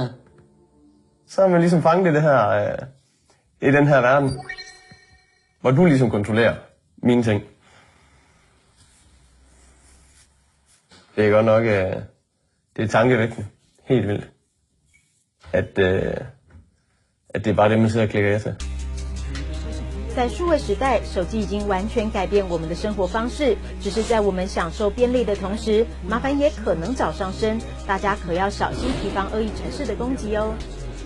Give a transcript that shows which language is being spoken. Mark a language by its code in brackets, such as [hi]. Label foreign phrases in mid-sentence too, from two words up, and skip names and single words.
[da] Så er man ligesom fanget i det her, i den her verden, hvor du ligesom kontrollerer mine ting. Det er godt nok, det er tankevækkende, helt vildt, at det er bare det, man sidder og klikker efter. [zh] 在数位时代，手机已经完全改变我们的生活方式。只是在我们享受便利的同时，麻烦也可能找上身。大家可要小心提防恶意程式的攻击哦。